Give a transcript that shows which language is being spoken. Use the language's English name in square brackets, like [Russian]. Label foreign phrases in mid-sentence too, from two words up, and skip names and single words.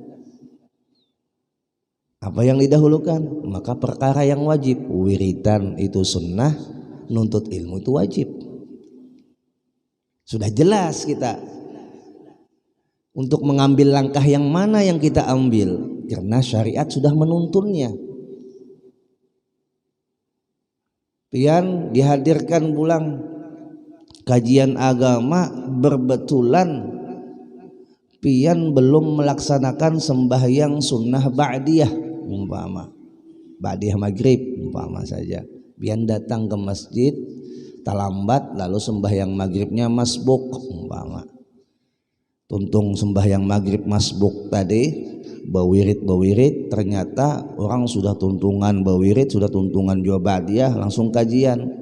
[Indonesian] Apa yang didahulukan? Maka perkara yang wajib. Wiritan itu sunnah, nuntut ilmu itu wajib. Sudah jelas kita untuk mengambil langkah yang mana yang kita ambil, karena syariat sudah menuntunnya. [Banjar] Pian dihadirkan pulang kajian agama, berbetulan pian belum melaksanakan sembahyang sunnah ba'diyah, umpama ba'diyah maghrib umpama saja, pian datang ke masjid terlambat lalu sembahyang maghribnya masbuk umpama, tuntung sembahyang maghrib masbuk tadi bawirit ternyata orang sudah tuntungan bawirit, sudah tuntungan juga ba'diyah, langsung kajian.